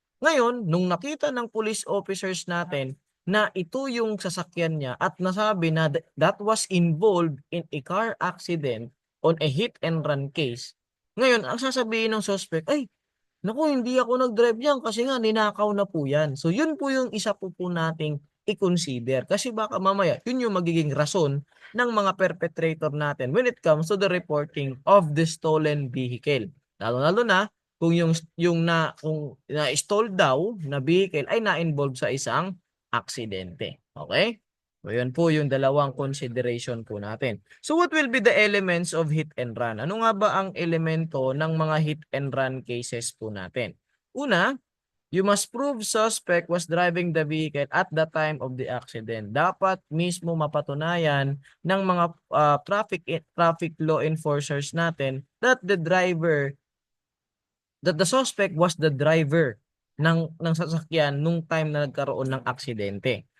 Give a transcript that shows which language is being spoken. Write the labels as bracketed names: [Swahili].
[Filipino] Ngayon, nung nakita ng police officers natin na ito yung sasakyan niya at nasabi na [English] that was involved in a car accident on a hit and run case. [Filipino] Ngayon, ang sasabihin ng suspect, ay, naku, hindi ako nag-drive yan kasi nga ninakaw na po yan. So yun po yung isa po nating i-consider kasi baka mamaya yun yung magiging rason ng mga perpetrator natin [English] when it comes to the reporting of the stolen vehicle. [Filipino] Lalo-lalo na kung kung na-stall daw na vehicle ay na-involve sa isang aksidente. Okay? So, yun po yung dalawang consideration po natin. [English] So, what will be the elements of hit and run? [Filipino] Ano nga ba ang elemento ng mga hit and run cases po natin? [English] Una, you must prove suspect was driving the vehicle at the time of the accident. [Filipino] Dapat mismo mapatunayan ng mga traffic law enforcers natin [English] that the suspect was the driver [Filipino] ng sasakyan nung time na nagkaroon ng aksidente.